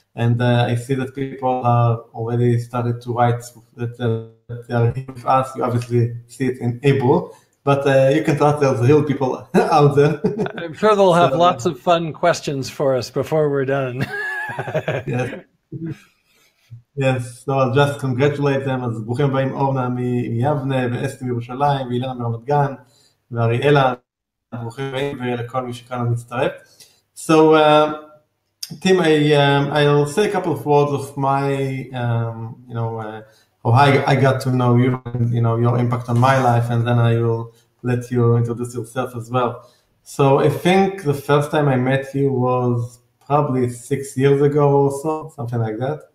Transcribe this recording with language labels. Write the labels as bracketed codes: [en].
[en] And I see that people are already started to write that they are here with us. You obviously see it in Hebrew, but you can trust there's real people out there. I'm sure they'll have lots of fun questions for us before we're done. Yes, so I'll just congratulate them. [he] אז ברוכים הבאים אורנה מיבנה, ואסתי מירושלים, ואילנה מרמת גן, ואריאלה, ברוכים הבאים, ולכל מי שכאן מצטרף. [en] So, Tim, I'll say a couple of words of my, you know, how I got to know you, and, you know, your impact on my life, and then I will let you introduce yourself as well. So I think the first time I met you was probably 6 years ago or so, something like that.